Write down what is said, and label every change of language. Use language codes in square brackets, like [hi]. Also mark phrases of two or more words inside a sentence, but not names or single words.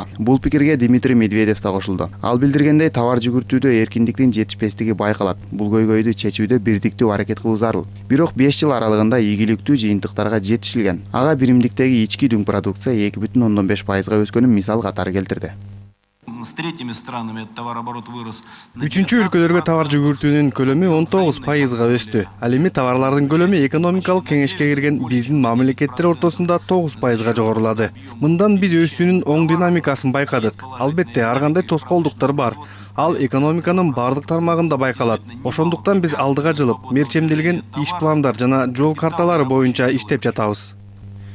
[ky] Бул пикирге Дмитрий Медведев да кошулду. Ал билдиргендей, товар жүгүртүүдө эркиндиктин жетишпестиги байкалат. Бул көйгөйдү чечүүдө бирдиктүү аракет кылуу зарыл. Бирок 5 жыл аралыгында ийгиликтүү жыйынтыктарга жетишилген. Ага биримдиктеги ички дүң продукция 2,5% өскөнүн мисал катары келтирди. [ru] С третьими странами товарооборот вырос. [ky] Үчүнчү өлкөлөргө товар жүгүртүүнүн көлөмү 19%га өстү. Ал эми товарлардын көлөмү экономикалык кеңешке кирген биздин мамлекеттер ортосунда 9%га жогорулады. Мындан биз өсүүнүн оң динамикасын байкадык. Албетте, ар кандай тоскоолдуктар бар. Ал экономиканын бардык тармагында байкалат. Ошондуктан биз алдыга жылып, мерчемделген иш пландар жана жол карталары боюнча иштеп жатабыз.